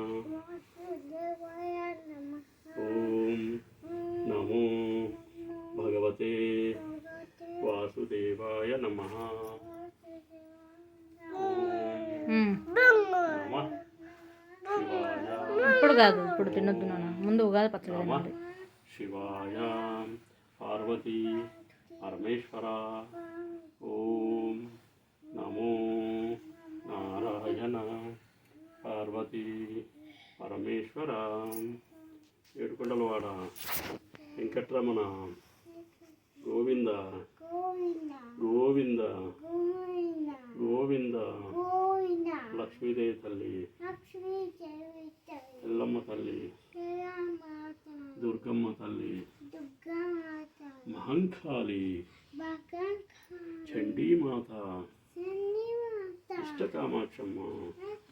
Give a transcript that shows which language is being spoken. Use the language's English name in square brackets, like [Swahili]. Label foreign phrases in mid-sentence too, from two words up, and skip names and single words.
[Sanskrit] ఓం నమో భగవతే వాసుదేవాయ నమః। [Telugu] ఇప్పుడు కాదు, ఇప్పుడు తినొద్దు నాన్న, ముందు ఉగాది పచ్చడి తినండి। [Sanskrit] शिवाय पार्वती परमेश्वर। ओम नमो नारायण पार्वती परमेश्वर। [Telugu] ఏడుకొండలవాడ వెంకటరమణ గోవింద గోవింద గోవింద। లక్ష్మీదేవి తల్లి ఎల్లమ్మ తల్లి దుర్గమ్మ తల్లి మహంకాళి చండీ మాత ఇష్టకామాక్షమ్మ